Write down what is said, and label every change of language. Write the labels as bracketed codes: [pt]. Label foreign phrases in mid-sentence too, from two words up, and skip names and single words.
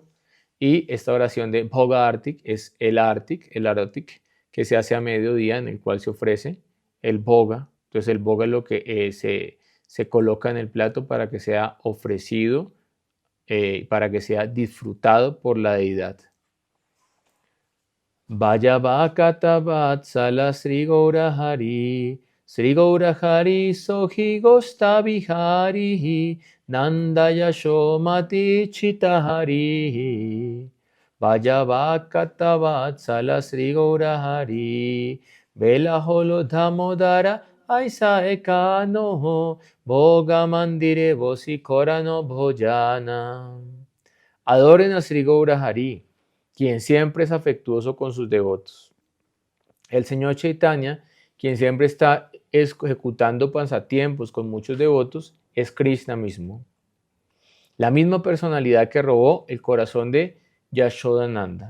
[es] Y esta oración de Bhoga Artik es el Aratik, que se hace a mediodía, en el cual se ofrece el Bhoga. Entonces el Bhoga es lo que se coloca en el plato para que sea ofrecido, para que sea disfrutado por la deidad. [bn] জয় ভকত বৎসল শ্রী গৌর হরি সোহি গোষ্ঠ বিহারী নন্দ যশোমতী চিত্তহারী. জয় ভকত বৎসল শ্রী গৌর হরি বেলা হলো দামোদর আইস এখনো ভোগ মন্দিরে বসি করহ ভোজন. [es] Adoren a Sri Gaura Hari, quien siempre es afectuoso con sus devotos. El Señor Chaitanya, quien siempre está ejecutando pasatiempos con muchos devotos, es Krishna mismo. La misma personalidad que robó el corazón de Yashodananda.